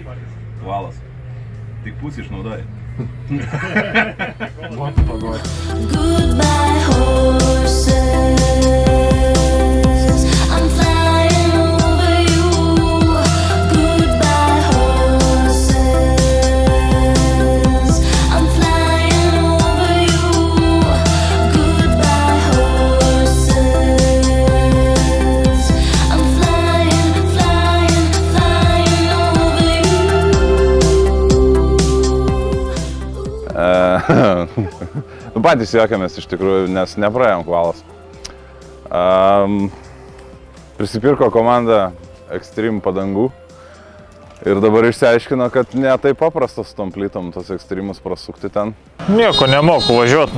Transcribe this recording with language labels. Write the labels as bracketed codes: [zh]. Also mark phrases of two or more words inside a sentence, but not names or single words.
[lt] Valas. Tik pusę išnaudoji. [en] Goodbye horses, I'm flying over you. Goodbye horses, I'm flying over you. Goodbye horses, I'm flying over you. [lt] Patys juokiamės iš tikrųjų, nes nepraėjom kvalas. Prisipirko komanda Extreme padangų ir dabar išsiaiškino, kad ne taip paprastas tom plytom tos Extreme'us prasukti ten. Nieko nemoku važiuoti.